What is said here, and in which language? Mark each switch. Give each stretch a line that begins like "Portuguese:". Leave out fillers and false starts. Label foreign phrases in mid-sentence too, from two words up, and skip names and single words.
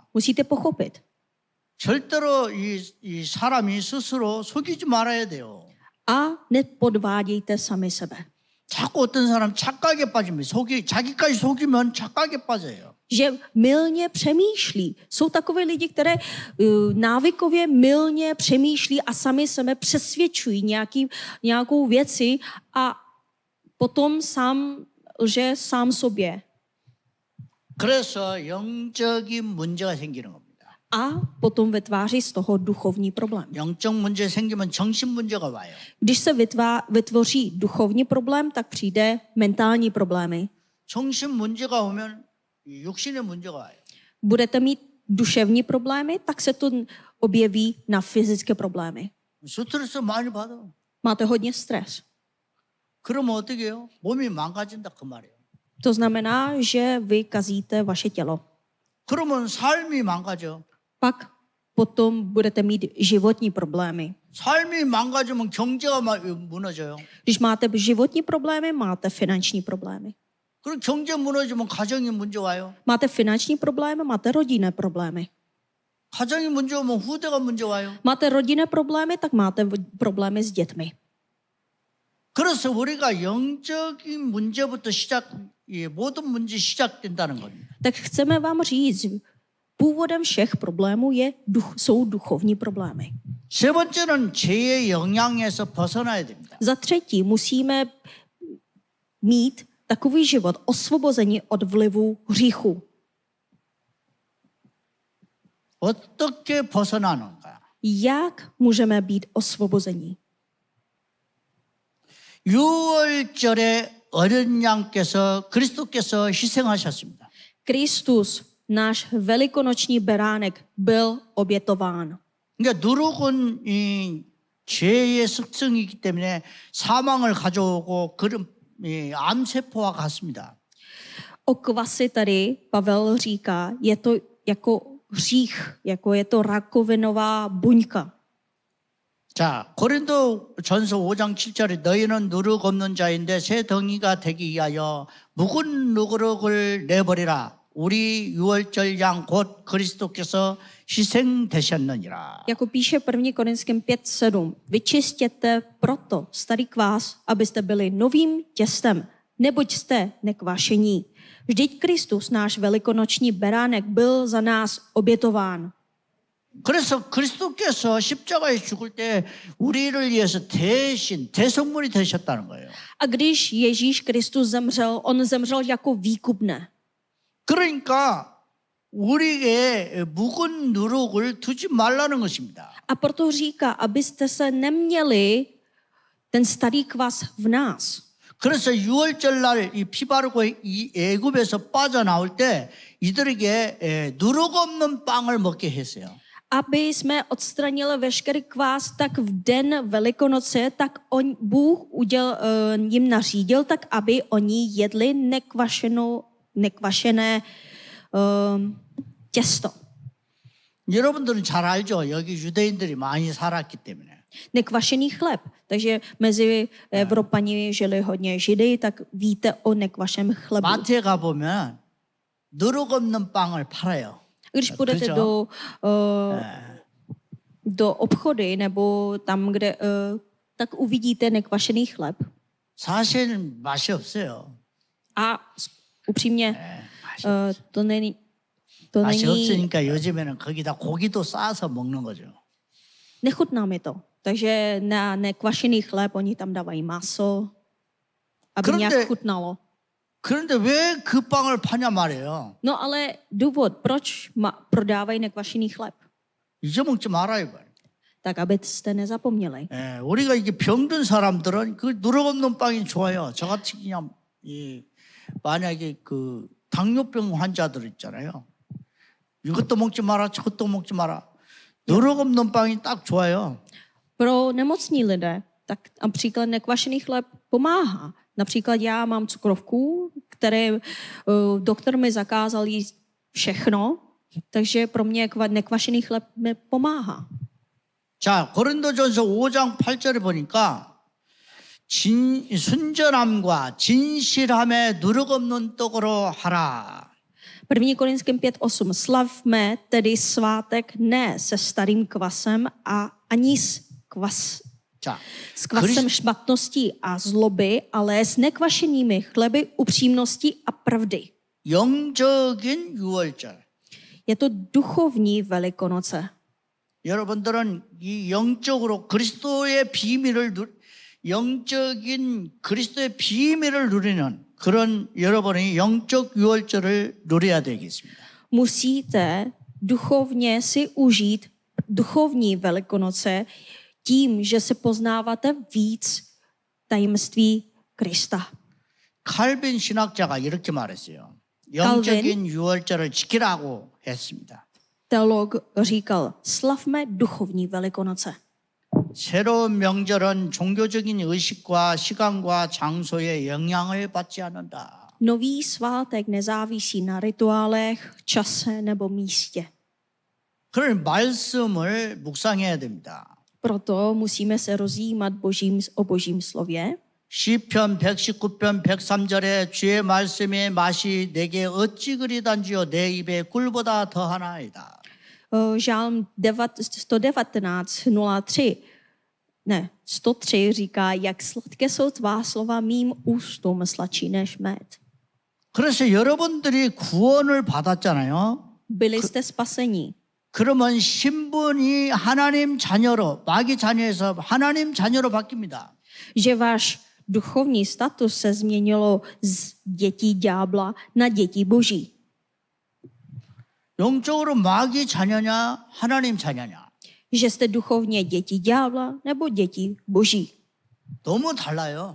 Czech: Musíte pochopit.
Korean: 절대로 이 사람이 스스로 속이지 말아야 돼요.
Czech: A nepodvádějte sami sebe.
Korean: 자꾸 어떤 사람 착각에 빠집니다. 자기까지 속이면 착각에 빠져요.
Czech: Že mylně přemýšlí. Jsou takové lidi, které návykově mylně přemýšlí a sami sebe přesvědčují nějakou věci a potom lže sám sobě.
Korean: 그래서 영적인 문제가 생기는 겁니다.
Czech: A potom vytváří z toho duchovní problém.
Korean: 영적 문제 생기면 정신 문제가 와요.
Czech: Když se vytvoří duchovní problém, tak přijde mentální problémy.
Korean: 정신 문제가 오면 육신의 문제가 와요.
Czech: Budete mít duševní problémy, tak se to objeví na fyzické problémy.
Korean: 스트레스 많이 받아.
Czech: Máte hodně stres.
Korean: 그러면 어떻게 해요? 몸이 망가진다 그 말이에요.
Czech: To znamená, že vy kazíte vaše tělo.
Korean: 그러면 삶이 망가져.
Czech: Pak potom budete mít životní problémy.
Korean: 삶이 망가지면 경제가 무너져요.
Czech: Když máte životní problémy, máte finanční problémy.
Korean: 그리고 경제 무너지면 가정이 문제 와요.
Czech: Máte finanční problémy, máte rodinné problémy.
Korean: 가정이 문제 오면 후대가 문제 와요.
Czech: Máte rodinné problémy, tak máte problémy s dětmi.
Korean: 그래서 우리가 영적인 문제부터 모든 문제 시작된다는 겁니다.
Czech: Tak chceme vám říct, původem všech problémů jsou duchovní problémy.
Korean: 세 번째는 죄의 영향에서 벗어나야 됩니다.
Czech: Za třetí musíme mít takový život osvobození od vlivu hříchu.
Korean: 어떻게 벗어나는가?
Czech: Jak můžeme být osvobození?
Korean: 6월절에 어린 양께서 그리스도께서 희생하셨습니다.
Czech: Kristus, náš velikonoční beránek, byl obětován.
Korean: 그러니까 누룩은 이 죄의 습성이기 때문에 사망을 가져오고 그런 암세포와 같습니다.
Czech: O kvasi tady Pavel říká, je to jako hřích, jako je to rakovinová buňka.
Korean: 자, 고린도 전서 5장 7절에 너희는 누룩 없는 자인데 새 덩이가 되기 위하여 묵은 누룩을 내버리라. 우리 유월절 양 곧 그리스도께서 희생되셨느니라.
Czech: Jako píše 1. Korinským 5:7, vyčistěte proto starý kvás, abyste byli novým těstem, neboť jste nekvašení. Vždyť Kristus, náš velikonoční beránek, byl za nás obětován.
Korean: 그래서 그리스도께서 십자가에 죽을 때 우리를 위해서 대신 대성물이 되셨다는 거예요.
Czech: A když Ježíš Kristus zemřel, on zemřel jako výkupné.
Korean: 그러니까 우리에게 묵은 누룩을 두지 말라는 것입니다.
Czech: A proto říká, abyste se neměli ten starý kvas v nás.
Korean: 그래서 6월절 날 이 피 바르고 이 애굽에서 빠져나올 때 이들에게 누룩 없는 빵을 먹게 했어요.
Czech: Aby jsme odstranili veškerý kvás, tak v den Velikonoce, tak Bůh jim nařídil, tak aby oni jedli nekvašené těsto.
Korean: 여러분들은 잘 알죠. 여기 유대인들이 많이 살았기 때문에.
Czech: Nekvašený chleb. Takže mezi Evropani žili hodně Židy, tak víte o nekvašeném chlebu.
Korean: 마트에 가보면 누룩 없는 빵을 팔아요.
Czech: Když půjdete
Korean: 그죠?
Czech: do obchody nebo tam, kde tak uvidíte nekvašený chleb.
Korean: 사실 맛이 없어요.
Czech: A upřímně to není
Korean: 맛이 없으니까 요즘에는 거기다 고기도 싸서 먹는 거죠.
Czech: nechutná mi to. Takže na nekvašený chléb oni tam dávají maso, aby nějak chutnalo.
Korean: 그런데 왜 그 빵을 파냐 말이에요.
Czech: No ale důvod, proč prodávají nekvašený chleb?
Korean: 잊어먹지 말아요.
Czech: Tak, abyste nezapomněli.
Korean: 예, 우리가 이게 병든 사람들은 그 누룩 없는 빵이 좋아요. 저같이 그냥 만약에 그 당뇨병 환자들 있잖아요. 이것도 먹지 마라, 저것도 먹지 마라. 누룩 없는 빵이 딱 좋아요.
Czech: Pro nemocní lidé, tak například nekvašený chleb pomáhá. Například já mám cukrovku, které doktor mi zakázal jíst všechno, takže pro mě nekvašený chleb mi pomáhá.
Korean: 자, 고린도전서 5장 8절에 보니까 순전함과 진실함에 누룩 없는 떡으로 하라.
Czech: 1. Korinským 5:8. Slavme tedy svátek ne se starým kvasem a ani s kvasem špatnosti a zloby, ale s nekvašenými chleby upřímnosti a pravdy.
Korean: 영적인 유월절.
Czech: Je to duchovní Velikonoce.
Korean: 여러분들은 이 영적인 그리스도의 비밀을 누리는 그런 여러분이 영적 유월절을 누려야 되겠습니다.
Czech: Musíte duchovně si užít duchovní Velikonoce tím, že se poznáváte víc tajemství Krista.
Korean: 칼빈 신학자가 이렇게 말했어요. 영적인 유월절을 지키라고 했습니다.
Czech: Teolog říkal, slavme duchovní Velikonoce.
Korean: 새로운 명절은 종교적인 의식과 시간과 장소에 영향을 받지 않는다.
Czech: Nový svátek nezávisí na rituálech, čase nebo místě.
Korean: 그런 말씀을 묵상해야 됩니다.
Czech: Proto musíme se rozjímat o božím slově.
Korean: 시편 119편 103절에 주의 말씀의 맛이 내게 어찌 그리 단지요 내 입에 꿀보다 더하나이다.
Czech: Žálm 103 říká, jak sladké jsou tvá slova mým ústům, sladší než med.
Korean: 그래서 여러분들이 구원을 받았잖아요.
Czech: Byli jste spasení.
Korean: 그러면 신분이 하나님 자녀로, 마귀 자녀에서 하나님 자녀로 바뀝니다.
Czech: Že váš duchovní status se změnilo z dětí ďábla na děti boží.
Korean: 영적으로 마귀 자녀냐, 하나님 자녀냐.
Czech: Že jste duchovně děti ďábla nebo děti boží.
Korean: 너무 달라요.